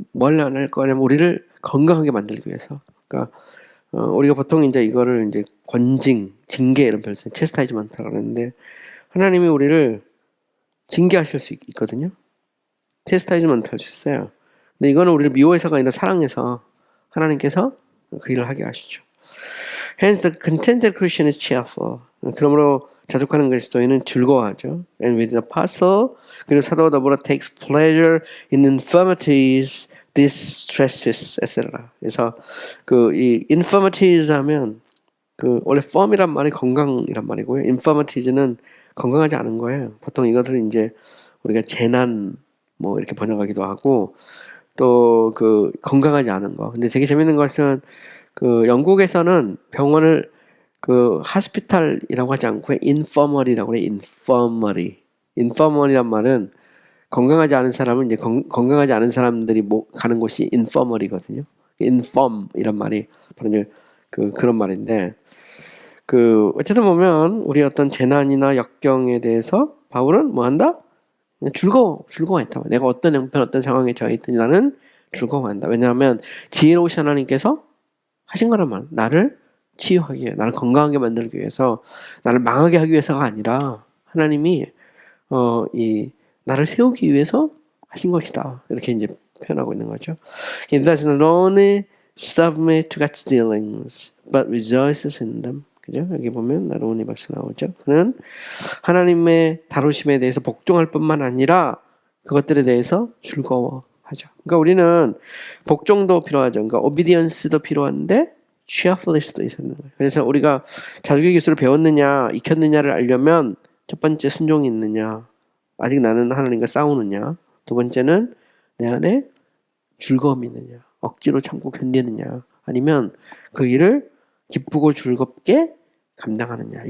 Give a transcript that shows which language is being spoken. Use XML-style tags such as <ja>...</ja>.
<ko>뭘 안 할 거냐면 우리를 건강하게 만들기 위해서. 그러니까 우리가 보통 이제 이거를 이제 징계 이런 표현, 체스타이즈먼트라고 하는데 하나님이 우리를 징계하실 수 있거든요. 체스타이즈먼트 할 수 있어요. 근데 이거는 우리를 미워해서가 아니라 사랑해서 하나님께서 그 일을 하게 하시죠.</ko> <en>Hence the contented Christian is cheerful.</en> <ko>그러므로 자족하는 그리스도인은 즐거워하죠.</ko> <en>And with the apostle,</en> <ko>그리고 사도와 더불어</ko> <en>takes pleasure in infirmities, distresses, etc.</en> <ko>그래서 이 infirmities 하면 원래 firm이란 말이 건강이란 말이고요. infirmities는 건강하지 않은 거예요. 보통 이것을 이제 우리가 재난 뭐 이렇게 번역하기도 하고 또 건강하지 않은 거. 근데 되게 재밌는 것은 영국에서는 병원을 hospital이라고 하지 않고 infirmary라고 그래. infirmary란 말은 건강하지 않은 사람은 이제 건강하지 않은 사람들이 가는 곳이 infirmary거든요. infirm 이란 말이 바로 이제 그런 말인데 어쨌든 보면 우리 어떤 재난이나 역경에 대해서 바울은 뭐 한다? 즐거워했다. 내가 어떤 형편, 어떤 상황에 처해 있든지 나는 즐거워한다. 왜냐하면 지혜로우신 하나님께서 하신 거란 말이야. 나를 치유하기 위해, 나를 건강하게 만들기 위해서, 나를 망하게 하기 위해서가 아니라 하나님이 나를 세우기 위해서 하신 것이다. 이렇게 이제 표현하고 있는 거죠.</ko> <en>He does not only submit to God's dealings, but rejoices in them.</en> <ko>그죠? 여기 보면 나로우니 박수 나오죠. 그는 하나님의 다루심에 대해서 복종할 뿐만 아니라 그것들에 대해서 즐거워하죠. 그러니까 우리는 복종도 필요하죠. 그러니까 obedience도 필요한데 cheerfulness도 있는 거예요. 그래서 우리가 자족의 기술을 배웠느냐, 익혔느냐를 알려면 첫 번째 순종이 있느냐, 아직 나는 하나님과 싸우느냐, 두 번째는 내 안에 즐거움이 있느냐, 억지로 참고 견디느냐, 아니면 그 일을 기쁘고 즐겁게 감당하느냐.</ko>